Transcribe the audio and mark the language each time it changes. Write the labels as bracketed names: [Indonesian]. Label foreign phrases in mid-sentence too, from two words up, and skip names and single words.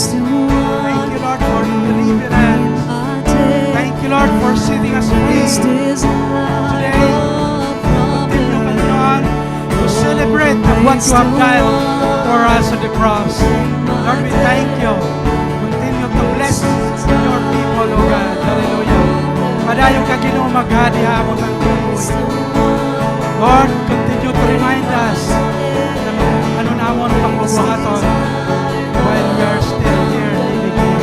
[English] Thank you, Lord, for the deliverance. Thank you, Lord, for setting us free. Today, continue, Panginoon, to celebrate of what you have done for us on the cross. Lord, we thank you. Continue to bless your people, O God. Hallelujah. [Hiligaynon] Padayon ka, Ginoo, maghadi hamon ng tuloy. [English] Lord, continue to remind us [Hiligaynon] na ano namon pagbubuhaton [English] while we are still here living here.